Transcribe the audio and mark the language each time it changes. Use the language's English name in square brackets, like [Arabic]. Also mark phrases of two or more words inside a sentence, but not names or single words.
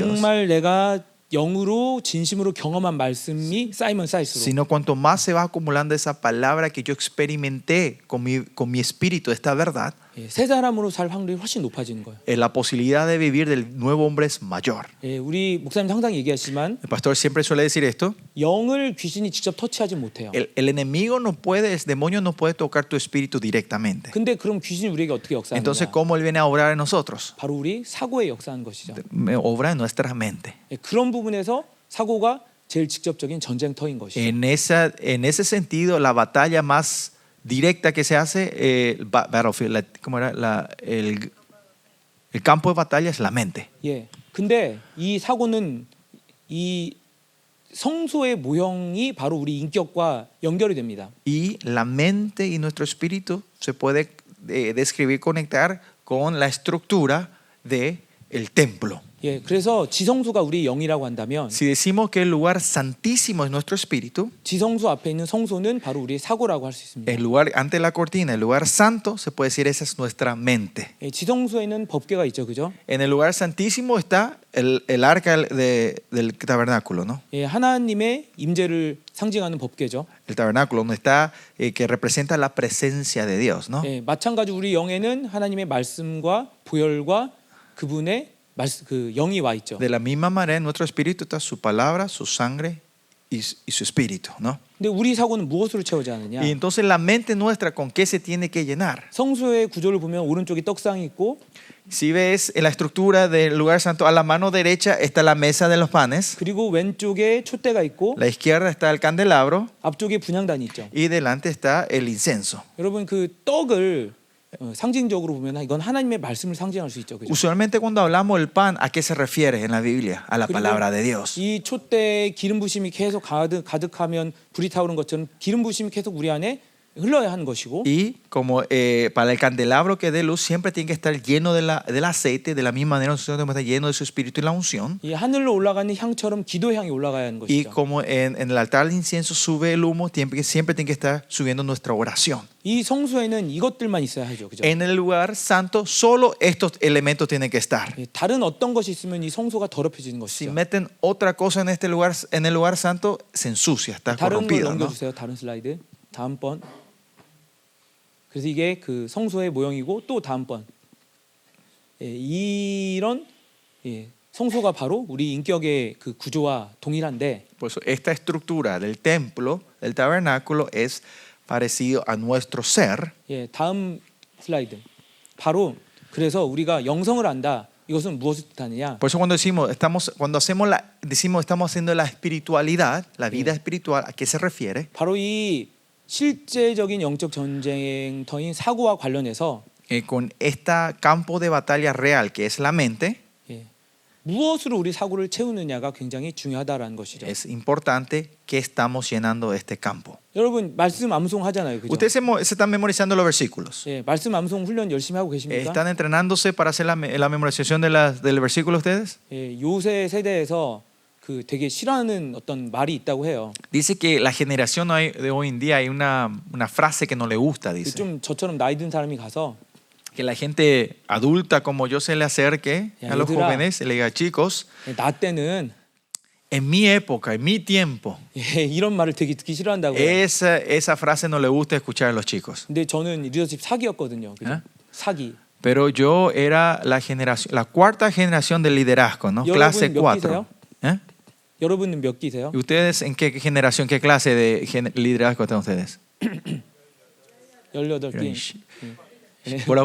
[Korean] 정말 내가 영으로 진심으로 경험한 말씀이 쌓이면 쌓일수록 [Spanish] sino cuanto más se va acumulando esa palabra que yo experimenté con mi espíritu, esta verdad, [Korean] 새 사람으로 살 확률이 훨씬 높아지는 거예요. [Spanish] la posibilidad de vivir del nuevo hombre es mayor. [Korean] 우리 목사님 항상 얘기하지만 [Spanish] El pastor siempre suele decir esto: [Korean] 영을 귀신이 직접 터치하지 못해요. [Spanish] el enemigo no puede, el demonio no puede tocar tu espíritu directamente. [Korean] 근데 그럼 귀신이 우리에게 어떻게 [Spanish] Entonces, [Korean] 역사하느냐? [Spanish] ¿cómo él viene a obrar en nosotros? [Korean] 바로 우리 사고에 역사하는 것이죠. [Spanish] Obra en nuestra mente. [Korean] 그런 부분에서 사고가 제일 직접적인 전쟁터인 것이죠. [Spanish] En ese sentido, la batalla más directa que se hace, battlefield, ¿cómo era? El campo de batalla es la mente. [Korean] 예. 근데 이 사고는 이 성소의 모형이 바로 우리 인격과 연결이 됩니다. [Spanish] Y la mente y nuestro espíritu se puede describir, conectar con la estructura del templo. [Korean] 예. 그래서 지성소가 우리 영이라고 한다면 [Spanish] Si decimos que el lugar santísimo es nuestro espíritu, [Korean] 지성소 앞에 있는 성소는 바로 우리의 사고라고 할 수 있습니다. [Spanish] el lugar ante la cortina, el lugar santo, se puede decir esa es nuestra mente. [Korean] 예, 지성소에는 법궤가 있죠, 그죠? [Spanish] En el lugar santísimo está el arca del tabernáculo, ¿no? [Korean] 예, 하나님의 임재를 상징하는 법궤죠. [Spanish] El tabernáculo donde está, que representa la presencia de Dios, ¿no? [Korean] 예, 마찬가지 우리 영에는 하나님의 말씀과 보혈과 그분의 그 영이 와 있죠. [Spanish] De la misma manera, en nuestro espíritu está su palabra, su sangre y su espíritu, ¿no? [Korean] 근데 우리 사고는 무엇으로 채워져 하느냐? [Spanish] Y entonces la mente nuestra, ¿con qué se tiene que llenar? [Korean] 성소의 구조를 보면 오른쪽에 떡상이 있고 [Spanish] Si ves en la estructura del lugar santo, a la mano derecha está la mesa de los panes, [Korean] 그리고 왼쪽에 촛대가 있고 [Spanish] a la izquierda está el candelabro [Korean] 앞쪽에 분향단이 있죠. [Spanish] y delante está el incenso. [Korean] 여러분 그 떡을 상징적으로 보면 이건 하나님의 말씀을 상징할 수 있죠. 그죠? [Spanish] Usualmente cuando hablamos del pan, ¿a qué se refiere en la Biblia? A la palabra de Dios. [Korean] 이 촛대에 기름 부심이 계속 가득하면 불이 타오른 것처럼 기름 부심이 계속 우리 안에 흘러야 하는 것이고 [Spanish] Y como para el candelabro que dé luz siempre tiene que estar lleno del aceite, de la misma manera nosotros tenemos que estar lleno de su espíritu y la unción. [Korean] 이 하늘로 올라가는 향처럼 기도 향이 올라가야 하는 [Spanish] Y [Korean] 것이죠. [Spanish] como en el altar de incienso sube el humo, siempre tiene que estar subiendo nuestra oración. [Korean] 이 성소에는 이것들만 있어야 하죠. 그죠? [Spanish] En el lugar santo solo estos elementos tienen que estar. [Korean] 다른 어떤 것이 있으면 이 성소가 더럽혀지는 [Spanish] Si [Korean] 것이죠. [Spanish] meten otra cosa en el lugar santo, se ensucia, está [Korean] 다른 걸 [Spanish] corrompido, ¿no? [Korean] 넘겨주세요. 다른 슬라이드. 다음번. 그래서 이게 그 성소의 모형이고 또 다음번. 예, 이런 성소가 바로 우리 인격의 그 구조와 동일한데 [Spanish] Por eso esta estructura del templo, del tabernáculo, es parecido a nuestro ser. [Korean] 예, 다음 슬라이드. 바로 그래서 우리가 영성을 안다. 이것은 무엇을 뜻하느냐? [Spanish] Por eso cuando decimos estamos haciendo la espiritualidad, la vida espiritual, ¿a qué se refiere? [Korean] 바로 이 실제적인 영적 전쟁터인 사고와 관련해서 [Spanish] Con este campo de batalla real que es la mente, [Korean] 무엇으로 우리 사고를 채우느냐가 굉장히 중요하다라는 것이죠. [Spanish] es importante que estamos llenando este campo. [Korean] 여러분 말씀 암송 하잖아요, 그죠? [Spanish] Ustedes se están memorizando los versículos. [Korean] 예, 말씀 암송 훈련 열심히 하고 계십니까? [Spanish] ¿Están entrenándose para hacer la memorización del versículo ustedes? [Korean] 예, 요새 세대에서 그 되게 싫어하는 어떤 말이 있다고 해요. [Spanish] Dice que la generación de hoy en día hay una frase que no le gusta, dice. [Korean] 좀 저처럼 나이 든 사람이 가서 [Spanish] Que la gente adulta como yo se le acerque a los [Korean] 얘들아. [Spanish] jóvenes y le diga, chicos, [Korean] 나 때는 [Spanish] en mi época, en mi tiempo, [Korean] 예, 이런 말을 되게 듣기 싫어한다고 해요. [Spanish] esa frase no le gusta escuchar a los chicos. [Korean] 근데 저는 리더십 사기였거든요. 그죠? ¿Eh? 사기. [Spanish] Pero yo era la cuarta generación del liderazgo, ¿no? Clase [Korean] 몇 4. 기세요? ¿Eh? 여러분은 몇 기세요? [Spanish] ¿Y ustedes en qué generación, qué clase de liderazgo están ustedes? [Korean] 18기. 예.